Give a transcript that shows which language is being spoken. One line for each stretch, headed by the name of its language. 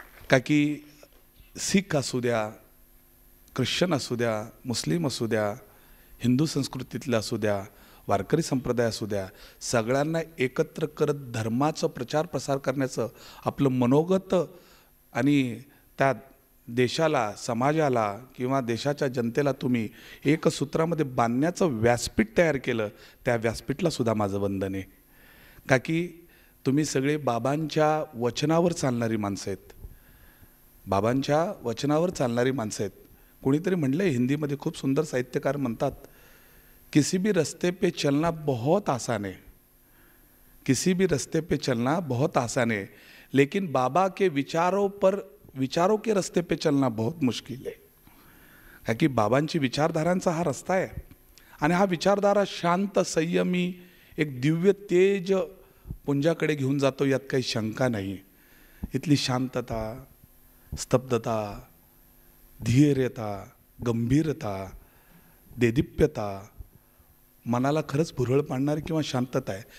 Marathi: का की सिख असू द्या, ख्रिश्चन असू द्या, मुस्लिम असू द्या, हिंदू संस्कृतीतले असू द्या, वारकरी संप्रदाय असू द्या, सगळ्यांना एकत्र करत धर्माचा प्रचार प्रसार करण्याचं आपलं मनोगत आणि त्या देशाला, समाजाला किंवा देशाच्या जनतेला तुम्ही एक सूत्रामध्ये बांधण्याचं व्यासपीठ तयार केलं, त्या व्यासपीठला सुद्धा माझं वंदन आहे। का की तुम्ही सगळे बाबांच्या वचनावर चालणारी माणसं आहेत, बाबांच्या वचनावर चालणारी माणसं आहेत। कोणीतरी म्हणलं हिंदीमध्ये, खूप सुंदर साहित्यकार म्हणतात,
Hindi: किसी भी रस्ते पे चलना बहुत आसान है, किसी भी रस्ते पे चलना बहुत आसान है, लेकिन बाबा के विचारों के रस्ते पे चलना बहुत मुश्किल है।
Marathi: का की बाबांची विचारधारांचा हा रस्ता आहे आणि हा विचारधारा शांत, संयमी, एक दिव्य तेज पुंजाकडे घेऊन जातो, यात काही शंका नाही। इथली शांतता, स्तब्धता, धैर्यता, गंभीरता, देदीप्यता मनाला खरंच भुरळ पाडणारी किंवा शांतता आहे।